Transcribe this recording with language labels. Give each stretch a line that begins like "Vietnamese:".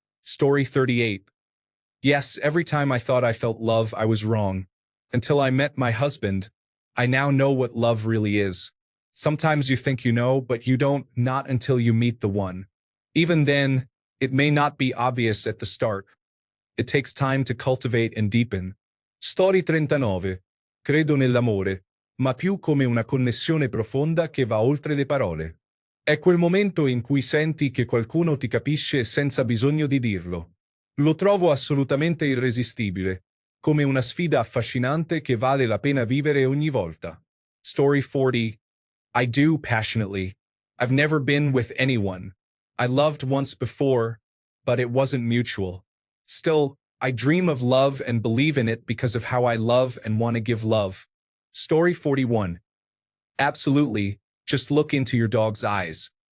English: Story 38. Yes, every time I thought I felt love, I was wrong. Until I met my husband, I now know what love really is. Sometimes you think you know, but you don't, not until you meet the one. Even then, it may not be obvious at the start. It takes time to cultivate and deepen. Story 39.
Italian: Credo nell'amore, ma più come una connessione profonda che va oltre le parole. È quel momento in cui senti che qualcuno ti capisce senza bisogno di dirlo. Lo trovo assolutamente irresistibile, come una sfida affascinante che vale la pena vivere ogni volta.
English: Story 40. I do passionately. I've never been with anyone. I loved once before, but it wasn't mutual. Still, I dream of love and believe in it because of how I love and want to give love. Story 41. Absolutely, just look into your dog's eyes.